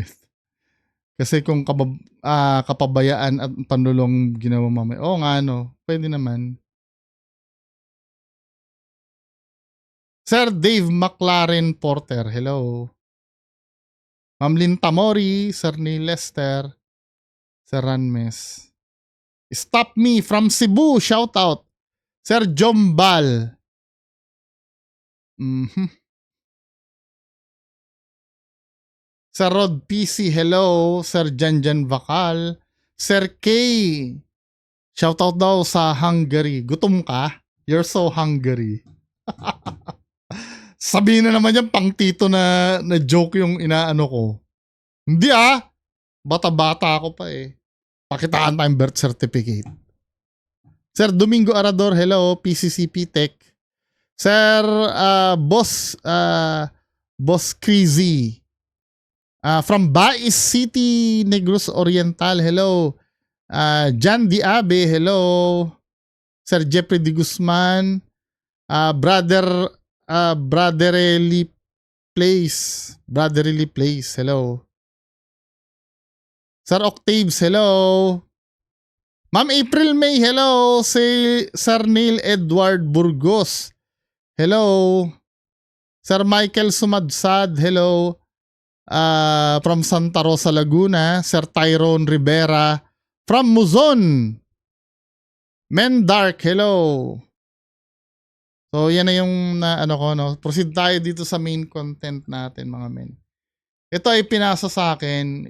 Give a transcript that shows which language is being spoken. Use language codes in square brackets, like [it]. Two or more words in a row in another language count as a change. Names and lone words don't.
[tl] Kasi kung kapabayaan at panlulong ginawa mamaya, nga no, pwede naman. Sir Dave McLaren Porter, hello. Ma'am Lynn Tamori, Sir Neil Lester, Sir Ranmes. [en] Stop Me from Cebu, shout out. [tl] Sir Jombal. Sir Rod PC, hello. Sir Janjan Vakal. Sir K. Shout out daw sa Hungary. Gutom ka? [en] You're so hungry. [tl] Sabihin na naman yan, pang tito na joke yung inaano ko. Hindi bata-bata ako pa eh. Pakitaan tayong birth certificate. Sir Domingo Arador, hello, PCCP Tech. Sir Boss Crazy. [en] From Bais City, Negros Oriental, hello. [tl] Jan Diabe, hello. Sir Jeffrey D. Guzman. Brotherly Place, hello. Sir Octaves, hello. Ma'am April May, hello. Sir Neil Edward Burgos, hello. Sir Michael Sumadsad, hello. [en] From Santa Rosa, Laguna. [tl] Sir Tyrone Rivera from Muzon. Mendark, hello. So yan na yung proceed tayo dito sa [en] main content [tl] natin mga men. Ito ay pinasa sa akin.